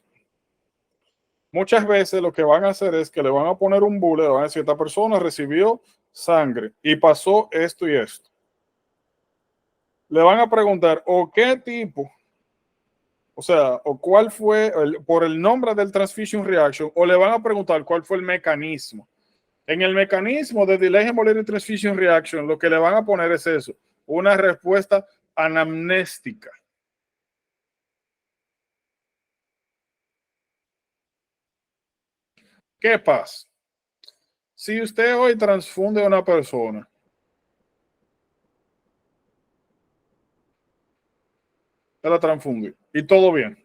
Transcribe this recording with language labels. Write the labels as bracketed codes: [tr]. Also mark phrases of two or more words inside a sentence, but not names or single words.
[es] Muchas veces lo que van a hacer es que le van a poner un bullet, le van a decir, esta persona recibió sangre y pasó esto y esto. Le van a preguntar, o qué tipo, o sea, o cuál fue, por el nombre del [en] transfusion reaction, [es] o le van a preguntar cuál fue el mecanismo. En el mecanismo de [en] delay hemolytic transfusion reaction, [es] lo que le van a poner es eso, una respuesta anamnéstica. ¿Qué pasa? Si usted hoy transfunde a una persona, se la transfunde y todo bien.